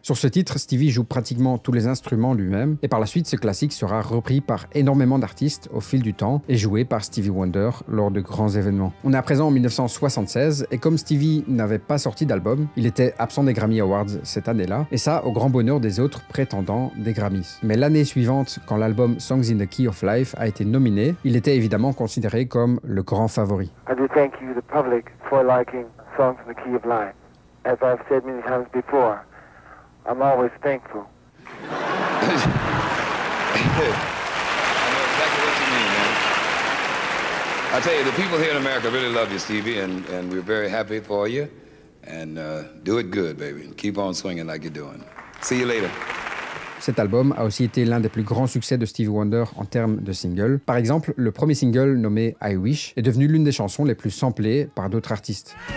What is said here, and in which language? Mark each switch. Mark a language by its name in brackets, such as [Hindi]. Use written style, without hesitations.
[French] Sur ce titre, Stevie joue pratiquement tous les instruments lui-même, et par la suite, ce classique sera repris par énormément d'artistes au fil du temps et joué par Stevie Wonder lors de grands événements. On est à présent en 1976, et comme Stevie n'avait pas sorti d'album, il était absent des Grammy Awards cette année-là, et ça au grand bonheur des autres prétendants des Grammys. Mais l'année suivante, quand l'album Songs in the Key of Life a été nominé, il était évidemment considéré comme le grand favori. [English] I do thank you, the public, for liking Songs in the Key of Life. As I've said many times before, I'm always thankful. I know exactly what you mean, man. I tell you, the people here in America really love you, Stevie, and we're very happy for you. And do it good, baby. Keep on swinging like you're doing. See you later. [French] Cet album a aussi été l'un des plus grands succès de Stevie Wonder en termes de singles. Par exemple, le premier single nommé I Wish est devenu l'une des chansons les plus samplées par d'autres artistes.